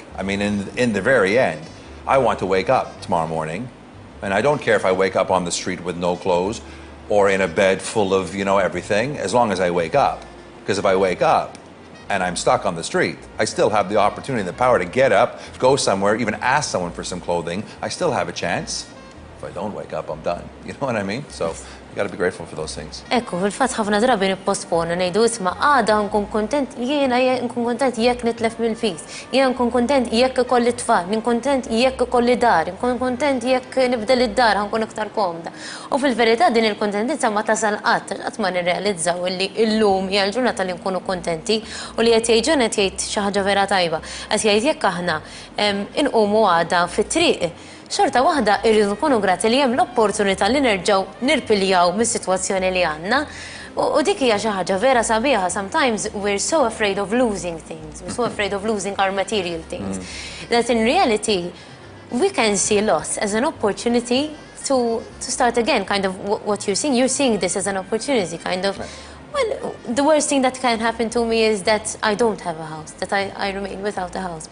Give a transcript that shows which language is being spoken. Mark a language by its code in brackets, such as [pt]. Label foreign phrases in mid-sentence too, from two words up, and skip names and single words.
[en] I mean, in the very end, I want to wake up tomorrow morning, and I don't care if I wake up on the street with no clothes, or in a bed full of, everything, as long as I wake up. Because if I wake up and I'm stuck on the street, I still have the opportunity and the power to get up, go somewhere, even ask someone for some clothing. I still have a chance. If I don't wake up, I'm done. You know what I mean? So you got to be grateful for those things. [mt] Ekku, fil-fatt ħafna drabi nipposponu ngħidu isma' għada nkun kontent, jiena nkun kontent jekk nitlef mill-fis, jiena nkun kontent jekk ikolli tfal, nkun kontent jekk ikolli dar, nkun kontent jekk nibdel id-dar nkun iktar komda. U fil-verità din il-kontentizza ma tasal qatt ma nirrealizzaw illi llum hija l-ġurnata li nkunu kontenti u li qed jgħid qed jgħid xi ħaġa vera tajba. Qed jgħid jekk aħna inqumu għada fit-triq, xorta waħda irridu nkunu grati li hemm l-opportunità li nerġgħu nirpiljaw mis-sitwazzjoni li għandna, U dik hija xi ħaġa vera sabiħa, [en] sometimes we're so afraid of losing things, we're so afraid of losing our material things, that in reality we can see loss as an opportunity to start again, kind of what you're seeing this as an opportunity, kind of. Well, the worst thing that can happen to me is that I don't have a house, that I remain without a house.